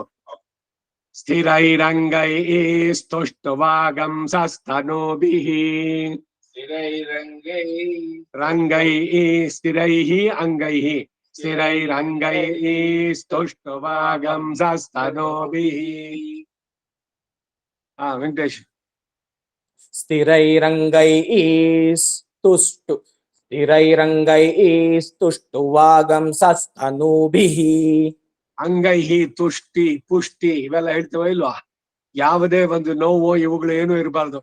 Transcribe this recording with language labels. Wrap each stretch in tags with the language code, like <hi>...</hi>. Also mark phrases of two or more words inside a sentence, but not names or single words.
<sa>स्थिरैरङ्गै स्तुष्टुवागं सस्तनोभिः स्थिरैरङ्गै रङ्गै स्थिरैः अङ्गैः स्थिरैरङ्गै स्तुष्टुवागं सस्तनोभिः. வெங்கடேஷ். ಸ್ಥಿರೈರಂಗೈಃ ಸ್ತುಷ್ಟುವಾಗಂ ಸಸ್ತನೂಭಿಃ.</sa> <kn>ಅಂಗೈಹಿ ತುಷ್ಟಿ ಪುಷ್ಟಿ ಇವೆಲ್ಲ ಹೇಳ್ತೇವ ಇಲ್ವಾ? ಯಾವುದೇ ಒಂದು ನೋವು ಇವುಗಳು ಏನು ಇರಬಾರ್ದು.</kn>